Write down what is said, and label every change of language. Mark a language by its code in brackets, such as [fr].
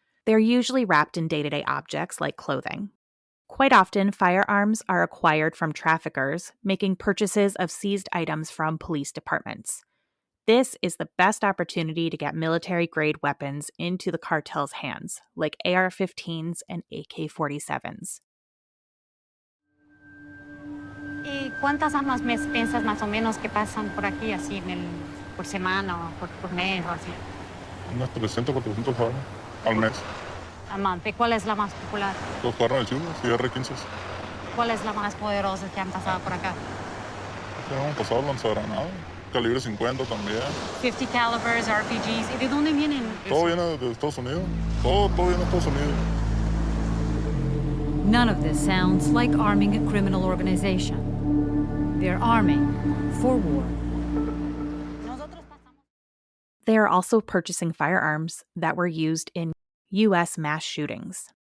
[en] They're usually wrapped in day-to-day objects like clothing. Quite often, firearms are acquired from traffickers, making purchases of seized items from police departments. This is the best opportunity to get military-grade weapons into the cartel's hands, like AR-15s and AK-47s. [es] ¿Y cuántas armas piensas más o menos que pasan por aquí, así, por semana o por mes o así? Unas 300, 400 armas al mes. [en] A month. [es] ¿Y cuál es la más popular? Los carros de chinos y R-15. ¿Cuál es la más poderosa que han pasado por acá? Hemos pasado lanzagranadas, calibre 50 también. [en] 50 calibers, RPGs. [es] ¿Y de dónde vienen? Todo viene de Estados Unidos. Todo viene de Estados Unidos. [en] None of this sounds like arming a criminal organization. They're arming for war. They are also purchasing firearms that were used in U.S. mass shootings.